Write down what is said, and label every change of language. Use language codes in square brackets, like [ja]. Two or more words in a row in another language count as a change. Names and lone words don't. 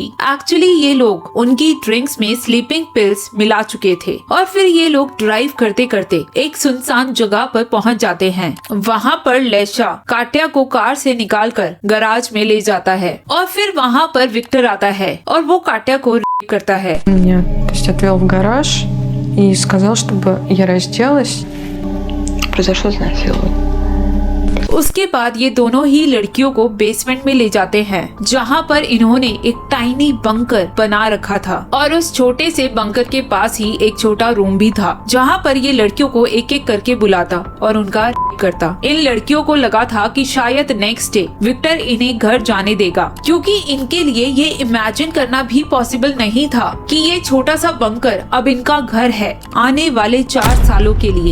[hi] एक्चुअली ये लोग उनकी ड्रिंक्स में [en] sleeping pills [hi] मिला चुके थे और फिर ये लोग ड्राइव करते करते एक सुनसान जगह पर पहुंच जाते हैं। वहाँ पर लेशा काट्या को कार से निकालकर गैराज में ले जाता है और फिर वहाँ पर विक्टर आता है और वो काट्या को रेप करता है। [ru] Меня, то есть, отвел в гараж и сказал, чтобы я разделась. Произошло изнасилование. [hi] उसके बाद ये दोनों ही लड़कियों को बेसमेंट में ले जाते हैं, जहाँ पर इन्होंने एक [en] tiny bunker [hi] बना रखा था और उस छोटे से बंकर के पास ही एक छोटा रूम भी था, जहाँ पर ये लड़कियों को एक एक करके बुलाता और उनका करता। इन लड़कियों को लगा था कि शायद [en] next day [hi] विक्टर इन्हें घर जाने देगा, क्योंकि इनके लिए ये इमेजिन करना भी पॉसिबल नहीं था कि ये छोटा सा बंकर अब इनका घर है आने वाले 4 सालों के लिए।